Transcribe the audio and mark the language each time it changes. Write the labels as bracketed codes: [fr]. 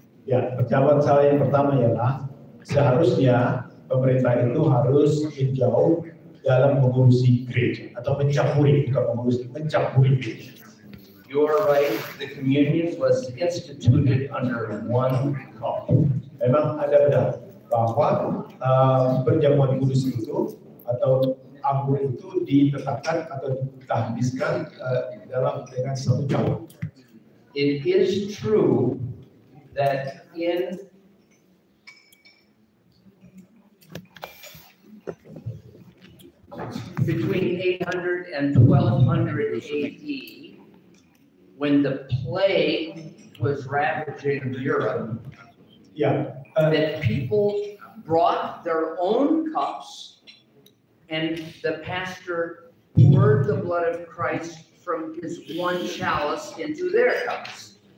[id] Ya, jawaban saya yang pertama ialah seharusnya pemerintah itu harus jauh dalam mengurusi gereja atau mencampuri, bukan mengurusi, mencampuri gereja. [en] You are right. The communion was instituted under one cup. [id] Memang ada benar bahwa perjamuan kudus itu atau anggur itu ditetapkan atau ditahbiskan dengan satu cawan. [en] It is true that in between 800 and 1200 AD, when the plague was ravaging Europe, that people brought their own cups, and the pastor poured the blood of Christ from his one chalice into their cups.